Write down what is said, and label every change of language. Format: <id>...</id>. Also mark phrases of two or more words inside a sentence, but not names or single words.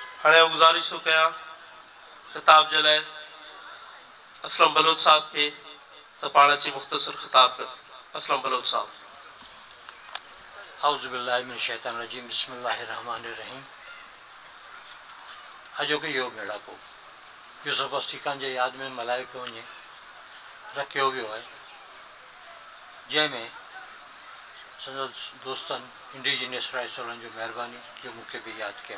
<sd>हाणे गुज़ारिश थो कयां ख़िताब जे लाइ असलम बलोच साहब खे त पाण अची मुख़्तसर ख़िताब कनि। असलम बलोच साहब।</sd> <ar>أعوذ بالله من الشيطان الرجيم بسم الله الرحمن الرحيم.</ar> <sd>अॼोके इहो मेड़ाको यूसुफ अस्ती ख़ान जे यादि में मल्हाए पियो वञे रखियो वियो आहे, जंहिंमें संदसि दोस्तनि</sd> <en>indigenous rights</en> <sd>वारनि जो महिरबानी जो मूंखे बि यादि कयूं।</sd>